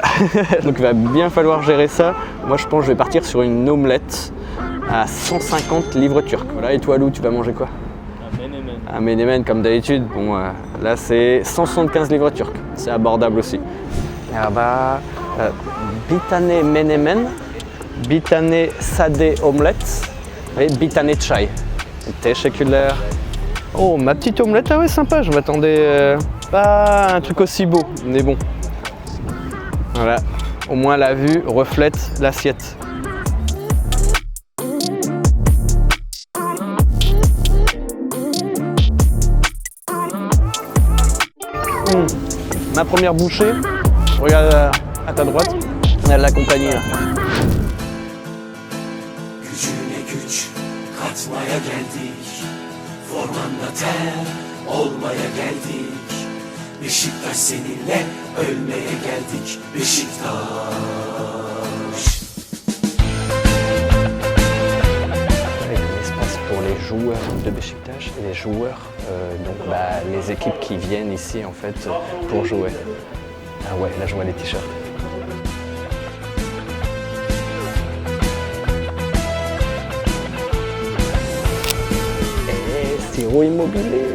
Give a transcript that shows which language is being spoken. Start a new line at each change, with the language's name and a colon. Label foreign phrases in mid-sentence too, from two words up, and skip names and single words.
French: Donc il va bien falloir gérer ça. Moi je pense que je vais partir sur une omelette à 150 livres turcs. Voilà, et toi Lou, tu vas manger quoi? Un menemen comme d'habitude. Bon, là c'est 175 livres turcs, c'est abordable aussi. Là-bas,
Turkish: bir menemen, bir sade
French: omelette et
Turkish: bir çay. Teşekkürler.
French: Oh, ma petite omelette, ah ouais, sympa, je m'attendais pas à un truc aussi beau, mais bon. Voilà, au moins la vue reflète l'assiette. Ma première bouchée, regarde à ta droite, on a de la compagnie là.
Turkish: Katmaya geldik, formanla ter olmaya geldik. Beşiktaş seninle ölmeye geldik, Beşiktaş.
French: Avec un espace pour les joueurs de Beşiktaş et les joueurs, les équipes qui viennent ici en fait pour jouer. Ah ouais, là je vois les t-shirts. Siro Immobilier.